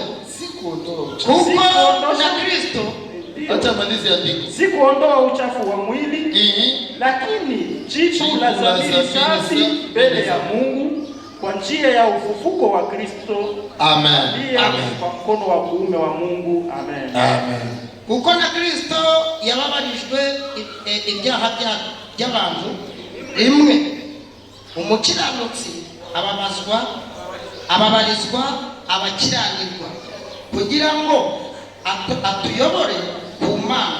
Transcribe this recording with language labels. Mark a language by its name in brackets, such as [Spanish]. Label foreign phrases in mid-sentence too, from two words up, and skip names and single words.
[Swahili] Sikuondoa na Kristo. Acha malizi andiko. Sikuondoa uchafu wa mwili, lakini jibu la dhamiri safi mbele ya Mungu kwa njia ya ufufuko wa Kristo. Amen. Kwa mkono wa kuume wa Mungu. Amen. Amen. [Kinyarwanda] Kuko na Kristo yababarijwe ibyaha by'abantu rimwe, umukiranutsi ababarizwa abakiranirwa kugira ngo atuyobore ku Mana.